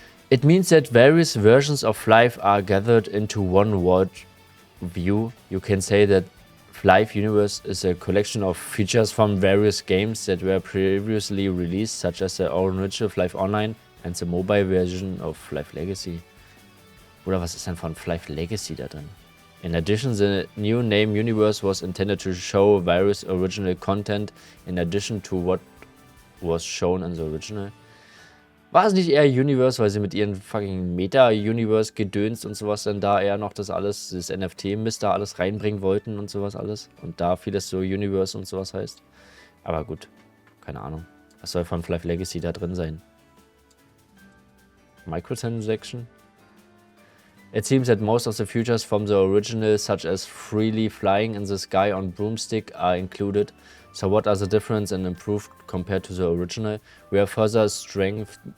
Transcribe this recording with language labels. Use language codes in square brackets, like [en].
[en] It means that various versions of Flive are gathered into one world view. You can say that Flive Universe is a collection of features from various games that were previously released, such as the original Flive Online and the mobile version of Flive Legacy. [de] Oder was ist denn von Flive Legacy da drin? [en] In addition, the new name Universe was intended to show various original content in addition to what was shown in the original. [de] War es nicht eher Universe, weil sie mit ihren fucking Meta-Universe gedönst und sowas dann da eher noch das alles, das NFT-Mist da alles reinbringen wollten und sowas alles? Und da vieles so Universe und sowas heißt. Aber gut, keine Ahnung. Was soll von Flive Legacy da drin sein? [en] Microtransaction? It seems that most of the features from the original, such as freely flying in the sky on broomstick, are included. So what are the difference and improved compared to the original? We have further strength.